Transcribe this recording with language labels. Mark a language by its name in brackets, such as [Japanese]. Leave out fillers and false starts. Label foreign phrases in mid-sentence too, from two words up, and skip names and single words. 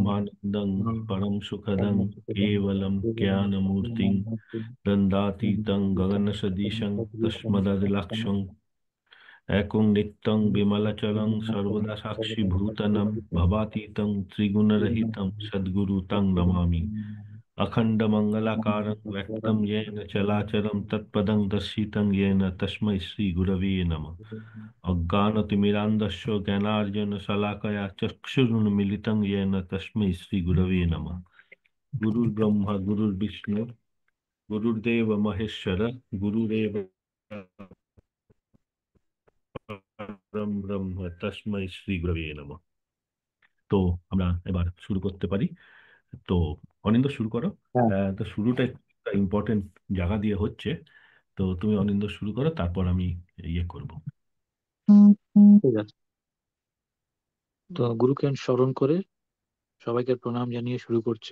[Sanskrit] ব্রহ্মানন্দং পরম সুখদং কেবলম জ্ঞানমূর্তিং দন্দাতীতং গগন সদীশং তস্মদদিলক্ষং একং নিত্যং বিমলচরং সর্বদা সাক্ষিভূতনম ভবাতীतं ত্রিগুণরহিतं সদ্গুরু তং নমামি। अखण्डमङ्गलाकारं व्यक्तं येन चराचरं तत्पदं दर्शितं येन तस्मै श्रीगुरवे नमः। अज्ञानतिमिरान्धस्य ज्ञानार्जनशलाकया चक्षुरुन्मीलितं येन तस्मै श्रीगुरवे नमः। गुरुर्ब्रह्मा गुरुर्विष्णु गुरुर्देव महेश्वर गुरुरेव परं ब्रह्म तस्मै श्रीगुरवे नमः। [Bangla] তো আমরা এবার শুরু করতে পারি। তো অনিন্দ শুরু করো। হ্যাঁ, তো শুরুটা একটা ইম্পর্টেন্ট জায়গা দিয়ে হচ্ছে। তো তুমি অনিন্দ শুরু করো, তারপর আমি ইয়ে করব। ঠিক আছে। তো গুরুকে স্মরণ করে সবাইকে প্রণাম জানিয়ে শুরু করছি।